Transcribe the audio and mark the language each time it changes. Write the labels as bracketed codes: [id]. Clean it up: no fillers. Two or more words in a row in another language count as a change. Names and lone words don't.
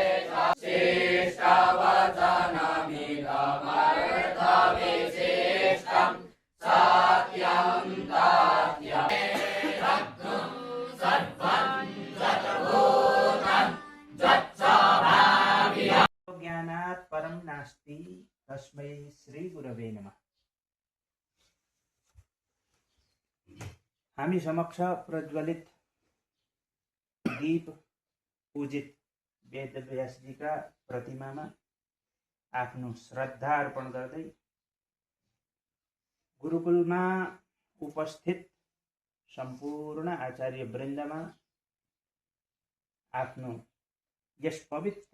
[sa] श्रेष्ठवचनमिदमर्थविशिष्टं सत्यं तथ्यम् ज्ञानात् परं नास्ति तस्मै श्री गुरवे नमः। [ne] हामी समक्ष प्रज्वलित दीप पूजित वेदव्यासजीका प्रतिमामा आफ्नो श्रद्धा अर्पण गर्दै गुरुकुलमा उपस्थित सम्पूर्ण आचार्य वृन्दमा आफ्नो यस पवित्र